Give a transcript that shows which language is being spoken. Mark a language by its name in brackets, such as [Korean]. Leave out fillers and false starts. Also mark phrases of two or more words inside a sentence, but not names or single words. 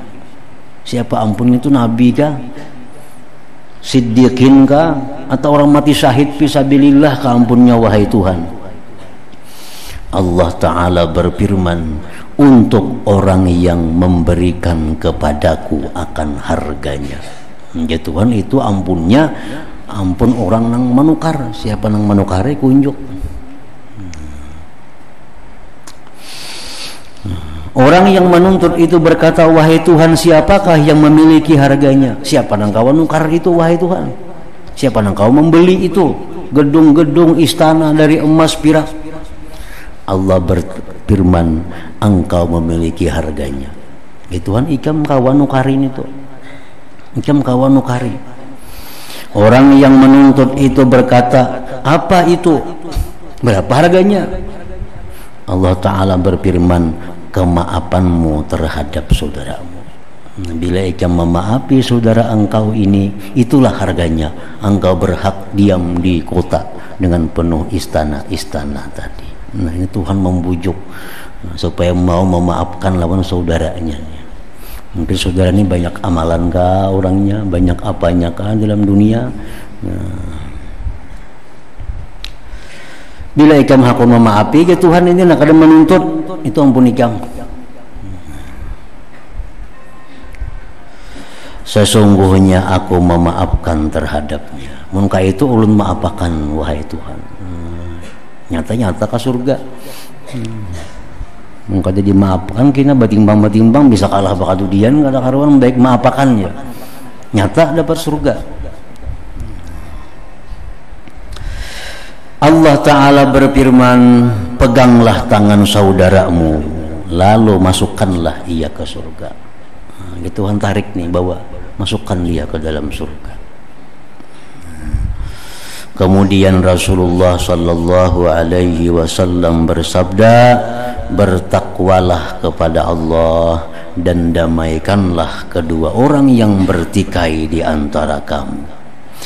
[Banjar] Siapa ampunnya itu? Nabi kah? Siddiqin kah? Atau orang mati syahid fisabilillah kah ampunnya, wahai Tuhan? [Indonesian] Allah Ta'ala berfirman, untuk orang yang memberikan kepadaku akan harganya. [Banjar] Ya Tuhan, itu ampunnya ampun orang nang menukar. Siapa nang menukare kunjuk. [Indonesian] Orang yang menuntut itu berkata, wahai Tuhan, siapakah yang memiliki harganya? [Banjar] Siapa nang kau nukar itu, wahai Tuhan? Siapa nang kau membeli itu? [Indonesian] Gedung-gedung istana dari emas perak. Allah berfirman, engkau memiliki harganya. [Banjar] Ya Tuhan, ikam kawan nukarin itu. Ikam kawan nukari. [Indonesian] Orang yang menuntut itu berkata, apa itu? Berapa harganya? Allah Ta'ala berfirman, kemaafanmu terhadap saudaramu. [Banjar] Bila ikam memaafi saudara engkau ini, itulah harganya. [Indonesian] Engkau berhak diam di kota dengan penuh istana-istana tadi. Nah, ini Tuhan membujuk supaya mau memaafkan lawan saudaranya. [Banjar] Mungkin saudara ini banyak amalan kah orangnya, banyak apanya kah dalam dunia. Nah, bila ikam hakun memaafi ke Tuhan ini nak ada menuntut, itu ampun ikam. [Indonesian] Sesungguhnya aku memaafkan terhadapnya. [Banjar] Mungkin itu ulun maafakan, wahai Tuhan. [Indonesian] Nyata-nyata ke surga. [Banjar] Mungkin jadi maafkan kina batimbang-batimbang bisa kalah bakadudian kada karuan baik maafakannya. [Indonesian] Nyata dapat surga. Allah Ta'ala berfirman, peganglah tangan saudaramu lalu masukkanlah ia ke surga. Nah, Tuhan tarik nih, bawa, masukkan dia ke dalam surga. Kemudian Rasulullah [Arabic] صلى الله عليه وسلم [Indonesian] bersabda, bertakwalah kepada Allah dan damaikanlah kedua orang yang bertikai di antara kamu.